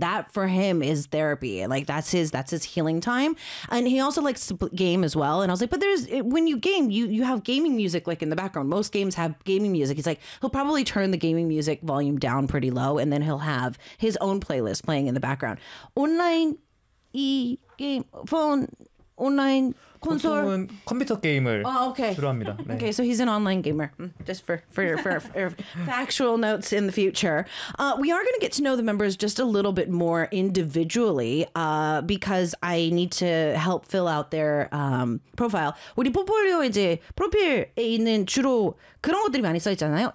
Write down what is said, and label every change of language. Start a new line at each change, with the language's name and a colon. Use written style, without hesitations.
English: That for him is therapy. Like that's his healing time. And he also likes to game as well. And I was like, but there's when you game, you have gaming music like in the background. Most games have gaming music. He's like, he'll probably turn the gaming music volume down pretty low and then he'll have his own playlist playing in the background.
Korean: Online 이 게임, 폰, 온라인, 콘솔. 보통은 컴퓨터 게임을 주로 합니다. 네.
English: Okay, so he's an online gamer. Just for factual notes in the future. We are going to get to know the members just a little bit more individually because I need to help fill out their profile.
Korean: 우리 포폴리오 이제 프로필에 있는 주로 그런 것들이 많이 써 있잖아요.